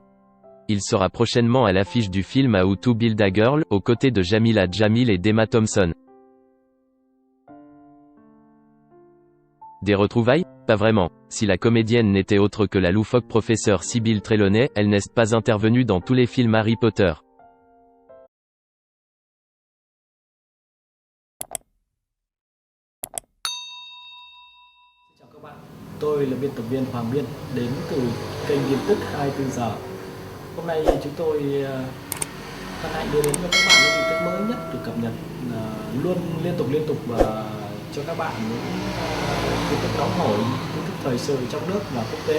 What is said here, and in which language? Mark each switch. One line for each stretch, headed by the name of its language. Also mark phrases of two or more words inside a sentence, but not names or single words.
French: Il sera prochainement à l'affiche du film How to Build a Girl, aux côtés de Jamila Jamil et d'Emma Thompson. Des retrouvailles ? Pas vraiment. Si la comédienne n'était autre que la loufoque professeure Sybil Trelawney, elle n'est pas intervenue dans tous les films Harry Potter.
Vietnamese: Chào các bạn, tôi là biên tập viên Hoàng Biên, đến từ kênh tin tức 24 giờ. Hôm nay chúng tôi hân hạnh đưa đến cho các bạn những tin tức mới nhất được cập nhật luôn liên tục và cho các bạn những tin tức nóng hổi, tin tức thời sự trong nước và quốc tế.